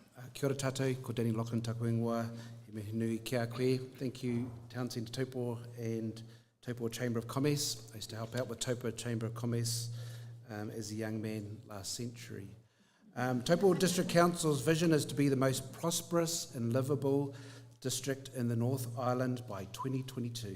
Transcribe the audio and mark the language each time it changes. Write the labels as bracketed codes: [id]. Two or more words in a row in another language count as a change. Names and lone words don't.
[mi] Kia ora tātou, ko Danny Laughlin taku ingoa, he mihi nui kia koe. [en] Thank you, Towncentre Taupō and Taupō Chamber of Commerce. I used to help out with Taupō Chamber of Commerce as a young man last century. Taupō District Council's vision is to be the most prosperous and livable district in the North Island by 2022.